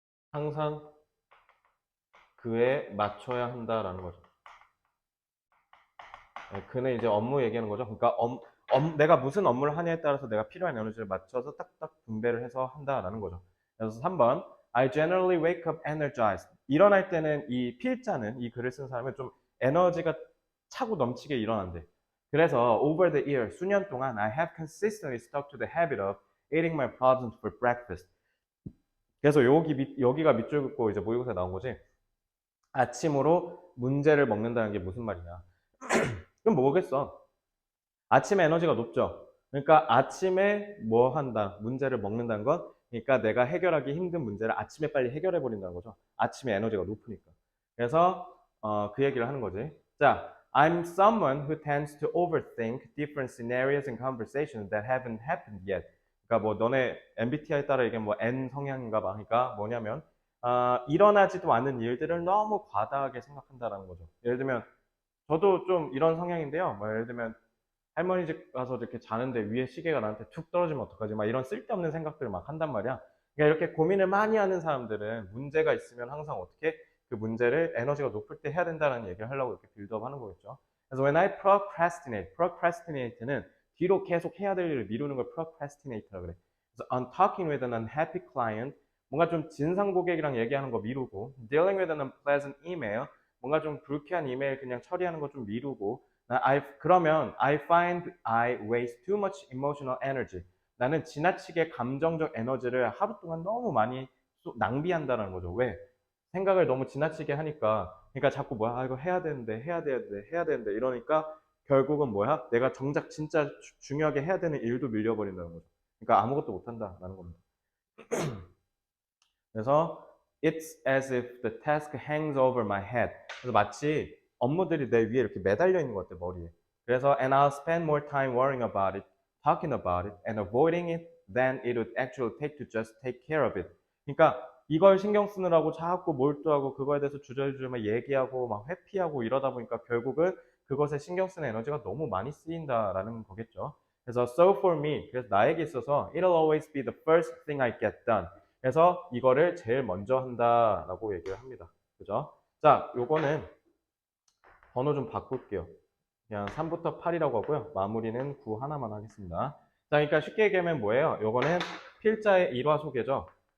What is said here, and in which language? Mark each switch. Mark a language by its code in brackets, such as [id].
[ko] 항상 그에 맞춰야 한다라는 거죠. 그는 이제 업무 얘기하는 거죠. 그러니까 내가 무슨 업무를 하냐에 따라서 내가 필요한 에너지를 맞춰서 딱딱 분배를 해서 한다라는 거죠. 그래서 3번 [en] I generally wake up energized. [ko] 일어날 때는 이 필자는 이 글을 쓴 사람은 좀 에너지가 차고 넘치게 일어난대. 그래서 [en] over the year [ko] 수년 동안 [en] I have consistently stuck to the habit of eating my problems for breakfast. [ko] 그래서 여기가 밑줄 긋고 이제 모의고사에 나온 거지. 아침으로 문제를 먹는다는 게 무슨 말이냐. 그럼 뭐겠어? 아침에 에너지가 높죠. 그러니까 아침에 뭐 한다? 문제를 먹는다는 건 그러니까 내가 해결하기 힘든 문제를 아침에 빨리 해결해 버린다는 거죠. 아침에 에너지가 높으니까. 그래서 그 얘기를 하는 거지. 자, [en] I'm someone who tends to overthink different scenarios and conversations that haven't happened yet. [ko] 그러니까 뭐 너네 MBTI 따라 이게 뭐 N 성향인가 봐. 그러니까 뭐냐면 일어나지도 않은 일들을 너무 과다하게 생각한다라는 거죠. 예를 들면 저도 좀 이런 성향인데요. 뭐 예를 들면 할머니 집 가서 이렇게 자는데 위에 시계가 나한테 툭 떨어지면 어떡하지? 막 이런 쓸데없는 생각들을 막 한단 말이야. 그러니까 이렇게 고민을 많이 하는 사람들은 문제가 있으면 항상 어떻게 그 문제를 에너지가 높을 때 해야 된다는 얘기를 하려고 이렇게 빌드업 하는 거겠죠. 그래서 [en] when I procrastinate [ko] 는 뒤로 계속 해야 될 일을 미루는 걸 procrastinate라고 그래. 그래서 [en] on talking with an unhappy client, [ko] 뭔가 좀 진상 고객이랑 얘기하는 거 미루고, [en] dealing with an unpleasant email, [ko] 뭔가 좀 불쾌한 이메일 그냥 처리하는 거 좀 미루고, 그러면 [en] I find I waste too much emotional energy. [ko] 나는 지나치게 감정적 에너지를 하루 동안 너무 많이 낭비한다는 거죠. 왜? 생각을 너무 지나치게 하니까, 그러니까 자꾸 뭐야, 이거 해야 되는데, 해야 되는데, 해야 되는데 이러니까 결국은 뭐야? 내가 정작 진짜 중요하게 해야 되는 일도 밀려버린다는 거죠. 그러니까 아무것도 못한다라는 겁니다. 그래서 [en] It's as if the task hangs over my head. [ko] 그래서 마치 업무들이 내 위에 이렇게 매달려 있는 것 같아, 머리에. 그래서 [en] and I'll spend more time worrying about it, talking about it, and avoiding it than it would actually take to just take care of it. [ko] 그러니까 이걸 신경 쓰느라고 자꾸 몰두하고 그거에 대해서 주저주저 막 얘기하고 막 회피하고 이러다 보니까 결국은 그것에 신경 쓰는 에너지가 너무 많이 쓰인다라는 거겠죠. 그래서 [en] so for me, [ko] 그래서 나에게 있어서 [en] it'll always be the first thing I get done. [ko] 그래서 이거를 제일 먼저 한다라고 얘기를 합니다. 그죠? 자, 요거는 번호 좀 바꿀게요. 그냥 3부터 8이라고 하고요. 마무리는 9 하나만 하겠습니다. 자, 그러니까 쉽게 얘기하면 뭐예요? 요거는 필자의 일화 소개죠.